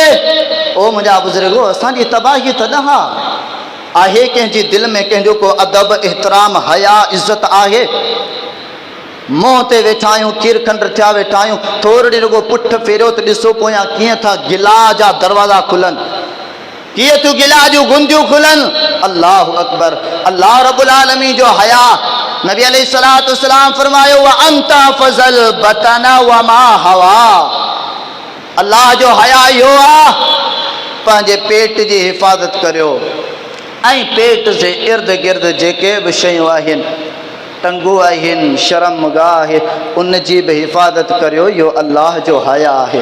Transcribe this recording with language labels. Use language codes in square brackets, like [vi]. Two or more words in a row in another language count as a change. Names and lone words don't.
[sd] ओ मुंहिंजा बुज़ुर्गो, असांजी तबाही तॾहिं आहे कंहिंजी दिलि में कंहिंजो को अदब, एतिराम, हया, इज़त आहे। मुंहं ते वेठा आहियूं, खीर खंड थिया वेठा आहियूं, थोरी रुगो पुठ फेरियो त ॾिसो पोयां कीअं था गिला जा दरवाज़ा खुलनि, कीअं थियूं गिला जूं गुंदियूं खुलनि। [ar] الله أكبر. الله رب العالمين [sd] जो हया। नबी [ar] عليه الصلاة والسلام [sd] फरमायो [ar] وأنت فضل بطنا وما حوى. [sd] अल्लाह जो हया इहो आहे, पंहिंजे पेट जी हिफ़ाज़त करियो ऐं पेट जे इर्द गिर्द जेके बि शयूं आहिनि, टंगू आहिनि, शर्मगाह आहे, उन जी बि हिफ़ाज़त करियो। इहो अल्लाह जो हया आहे।